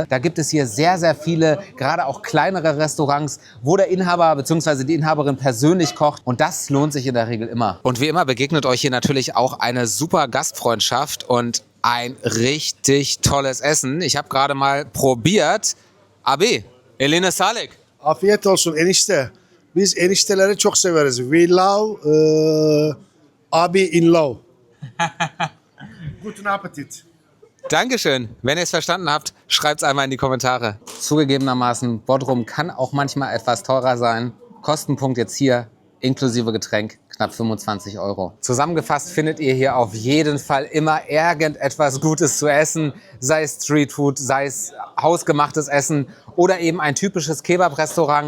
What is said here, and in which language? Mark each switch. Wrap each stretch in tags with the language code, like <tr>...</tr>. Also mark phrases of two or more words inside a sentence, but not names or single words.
<de>Da gibt es hier sehr, sehr viele, gerade auch kleinere Restaurants, wo der Inhaber bzw. die Inhaberin persönlich kocht. Und das lohnt sich in der Regel immer. Und wie immer begegnet euch hier natürlich auch eine super Gastfreundschaft und ein richtig tolles Essen. Ich habe gerade mal probiert.</de> <tr>Abi, eline sağlık. Afiyet olsun enişte. Biz enişteleri çok severiz.</tr> <en>We love abi in love.</en> <de>Guten Appetit. Dankeschön. Wenn ihr es verstanden habt, Schreibt's einmal in die Kommentare. Zugegebenermaßen, Bodrum kann auch manchmal etwas teurer sein. Kostenpunkt jetzt hier, inklusive Getränk, knapp 25 Euro. Zusammengefasst findet ihr hier auf jeden Fall immer irgendetwas Gutes zu essen, sei es Streetfood, sei es hausgemachtes Essen oder eben ein typisches Kebab-Restaurant.</de>